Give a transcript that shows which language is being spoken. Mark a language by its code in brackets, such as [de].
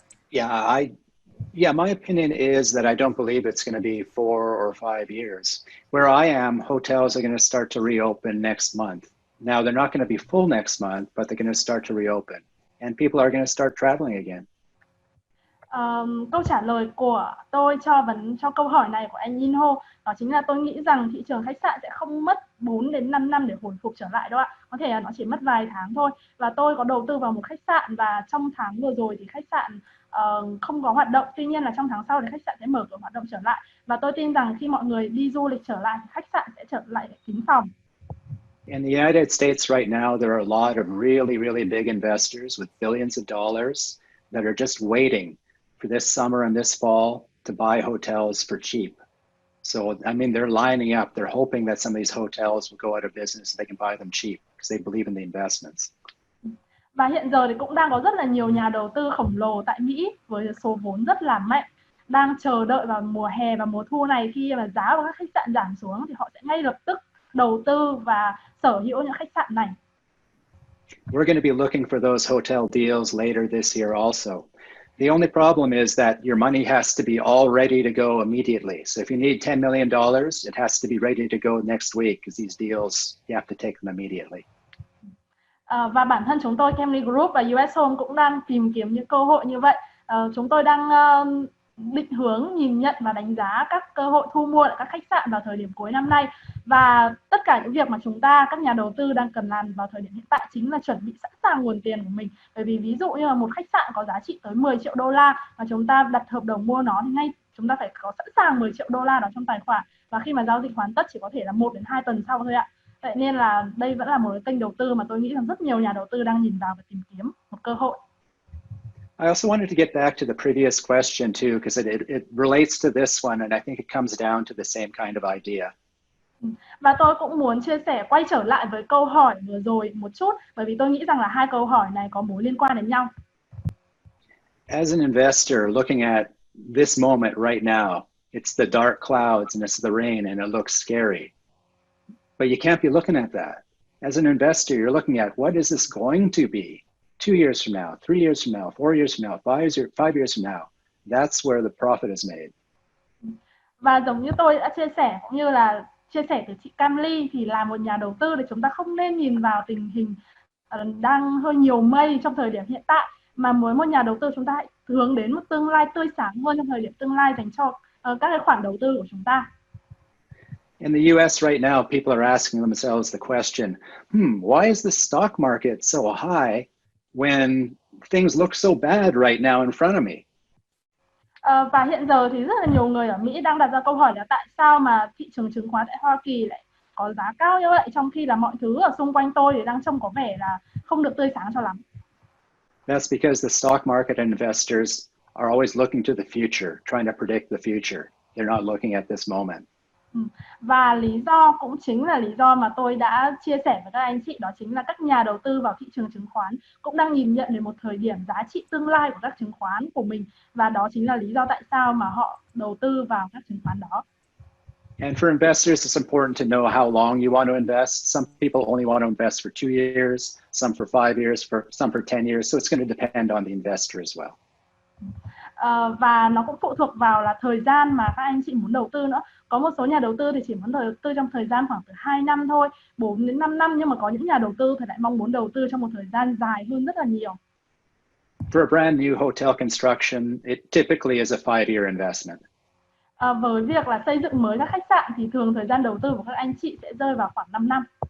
[en] Yeah, my opinion is that I don't believe it's going to be 4 or 5 years. Where I am, hotels are going to start to reopen next month. Now, they're not going to be full next month, but they're going to start to reopen. And people are going to start traveling again. [vi] Câu trả lời của tôi cho câu hỏi này của anh Yinho đó chính là tôi nghĩ rằng thị trường khách sạn sẽ không mất 4 đến 5 năm để hồi phục trở lại đâu ạ. Có thể là nó chỉ mất vài tháng thôi. Và tôi có đầu tư vào một khách sạn và trong tháng vừa rồi thì khách sạn không có hoạt động. Tuy nhiên là trong tháng sau thì khách sạn sẽ mở cửa hoạt động trở lại. Và tôi tin rằng khi mọi người đi du lịch trở lại thì khách sạn sẽ trở lại kín phòng. [en] In the United States right now, there are a lot of really big investors with billions of dollars that are just waiting for this summer and this fall to buy hotels for cheap. So, I mean, they're lining up. They're hoping that some of these hotels will go out of business so they can buy them cheap because they believe in the investments. [vi] Và hiện giờ thì cũng đang có rất là nhiều nhà đầu tư khổng lồ tại Mỹ với số vốn rất là mạnh đang chờ đợi vào mùa hè và mùa thu này, khi mà giá của các khách sạn giảm xuống thì họ sẽ ngay lập tức đầu tư và sở hữu những khách sạn này. [en] We're going to be looking for those hotel deals later this year also. The only problem is that your money has to be all ready to go immediately. So if you need $10 million, it has to be ready to go next week because these deals, you have to take them immediately. [vi] Và bản thân chúng tôi, Camry Group và US Home cũng đang tìm kiếm những cơ hội như vậy. Chúng tôi đang định hướng, nhìn nhận và đánh giá các cơ hội thu mua tại các khách sạn vào thời điểm cuối năm nay. Và tất cả những việc mà các nhà đầu tư đang cần làm vào thời điểm hiện tại chính là chuẩn bị sẵn sàng nguồn tiền của mình. Bởi vì ví dụ như là một khách sạn có giá trị tới 10 triệu đô la và chúng ta đặt hợp đồng mua nó thì ngay chúng ta phải có sẵn sàng 10 triệu đô la đó trong tài khoản. Và khi mà giao dịch hoàn tất chỉ có thể là 1 đến 2 tuần sau thôi ạ. Vậy nên là đây vẫn là một cái kênh đầu tư mà tôi nghĩ rằng rất nhiều nhà đầu tư đang nhìn vào và tìm kiếm một cơ hội. [en] I also wanted to get back to the previous question too, because it relates to this one, and I think it comes down to the same kind of idea. [vi] Và tôi cũng muốn chia sẻ quay trở lại với câu hỏi vừa rồi một chút, bởi vì tôi nghĩ rằng là hai câu hỏi này có mối liên quan đến nhau. [en] As an investor looking at this moment right now, it's the dark clouds and it's the rain and it looks scary. But you can't be looking at that. As an investor, you're looking at what is this going to be 2 years from now, 3 years from now, 4 years from now, 5 years from now. That's where the profit is made. [vi] Và giống như tôi đã chia sẻ cũng như là chia sẻ từ chị Camly, thì là một nhà đầu tư thì chúng ta không nên nhìn vào tình hình đang hơi nhiều mây trong thời điểm hiện tại, mà với một nhà đầu tư chúng ta hãy hướng đến một tương lai tươi sáng hơn trong thời điểm tương lai dành cho các cái khoản đầu tư của chúng ta. [en] In the US right now, people are asking themselves the question, why is the stock market so high when things look so bad right now in front of me? [vi] Và hiện giờ thì rất là nhiều người ở Mỹ đang đặt ra câu hỏi là tại sao mà thị trường chứng khoán tại Hoa Kỳ lại có giá cao như vậy, trong khi là mọi thứ ở xung quanh tôi thì đang trông có vẻ là không được tươi sáng cho lắm. [en] That's because the stock market and investors are always looking to the future, trying to predict the future. They're not looking at this moment. [vi] Và lý do cũng chính là lý do mà tôi đã chia sẻ với các anh chị, đó chính là các nhà đầu tư vào thị trường chứng khoán cũng đang nhìn nhận đến một thời điểm giá trị tương lai của các chứng khoán của mình, và đó chính là lý do tại sao mà họ đầu tư vào các chứng khoán đó. [en] And for investors, it's important to know how long you want to invest. Some people only want to invest for 2 years, some for 5 years, some for 10 years. So it's going to depend on the investor as well. [vi] Và nó cũng phụ thuộc vào là thời gian mà các anh chị muốn đầu tư nữa. Có một số nhà đầu tư thì chỉ muốn đầu tư trong thời gian khoảng từ 2 năm thôi, 4 đến 5 năm, nhưng mà có những nhà đầu tư thì lại mong muốn đầu tư trong một thời gian dài hơn rất là nhiều. [en] For a brand new hotel construction, it typically is a 5-year investment. [vi] Với việc là xây dựng mới các khách sạn thì thường thời gian đầu tư của các anh chị sẽ rơi vào khoảng 5 năm.